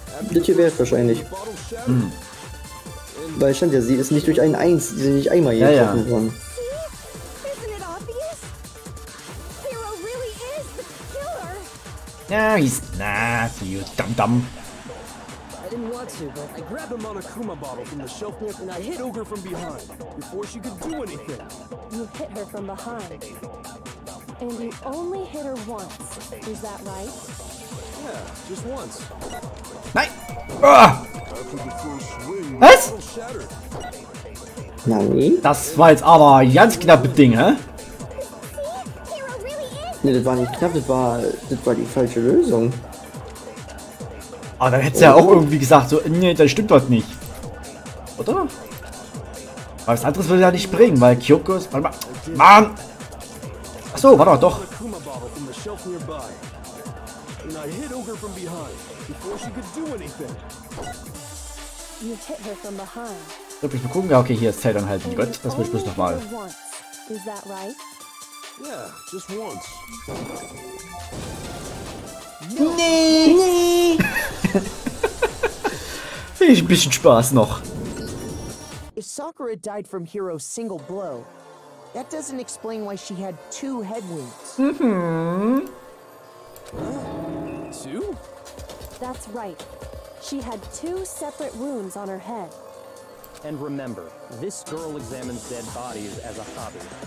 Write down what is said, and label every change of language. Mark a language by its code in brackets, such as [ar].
[de] Das hier wäre es wahrscheinlich. [en] The bottle shattered. [de] Weil stand ja, sie ist nicht durch sie ist nicht einmal hier getroffen worden. [en] Isn't it obvious? Hero really is the killer. Ja, you dumb. I didn't want to, but I grabbed a Monokuma bottle from the shelf near, and I hit Ogre from behind before she could do anything. You hit her from behind. And you only hit her once. Is that right? Yeah, just once. [de] Nein! Ah! Was? Nein? Das war jetzt aber ein ganz knappes Ding, hä? [en] Hero really is. [de] Ne, das war nicht knapp, das war die falsche Lösung. Aber dann hätte sie ja auch irgendwie gesagt, so, nee, das stimmt doch nicht. Oder? Aber was anderes würde ja nicht bringen, weil Kyokos... Warte mal. Mann! Achso, warte mal, doch. [en] Monokuma bottle from the shelf nearby, and I hit Ogre from behind before she could do anything. You hit her from behind. [de] Soll ich mal gucken? Ja, okay, hier ist Zeit anhalten. Gut, das will ich bloß nochmal. [en] Once. Is that right? Yeah, just once. [de] Nee! Finde ich ein bisschen Spaß noch. [en] If Sakura died from Hiro's single blow, that doesn't explain why she had 2 head wounds. Two? That's right. She had 2 separate wounds on her head. And remember, this girl examines dead bodies as a hobby.